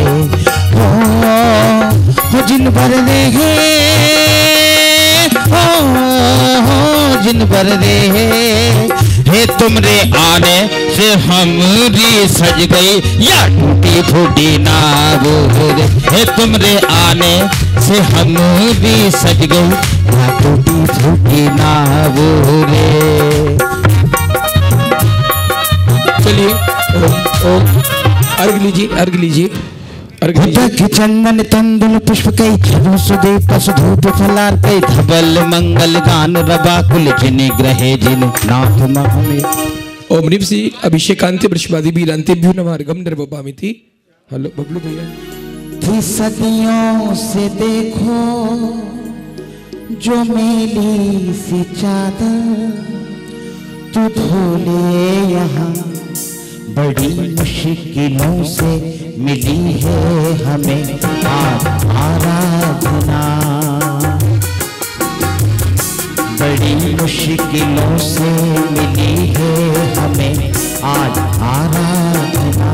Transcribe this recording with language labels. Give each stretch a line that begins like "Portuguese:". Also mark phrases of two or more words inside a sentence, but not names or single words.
Hindi: हो जिन भर रे हो जिन भर रे हे, तुमरे आने से हमारी सज गई या टूटी फूटी नाव रे, हे तुमरे आने से हमारी सज गई या टूटी फूटी नाव रे। चलिए ओम अर्घ लीजिए, अर्घ लीजिए, अर्घ लीजिए। चंदन तंदुल पुष्प कई झरो सुदे पशु धूप फलार कई धबल मंगल गान रबा कुल जिने ग्रहे जिन नाथ महमे।
Sanskrit: ओम ह्रीं श्री अभिषेकांते वृषभादि वीरांतेभ्यो नमः अर्घम निर्वपामिति।
Hindi: हेलो बबलू भैया। थी सदियों से देखो जो मेली सी चादर, तू धोले यहाँ बड़ी मुश्किलों से मिली है हमें आराधना, बड़ी मुश्किलों से मिली है हमें आज आराधना।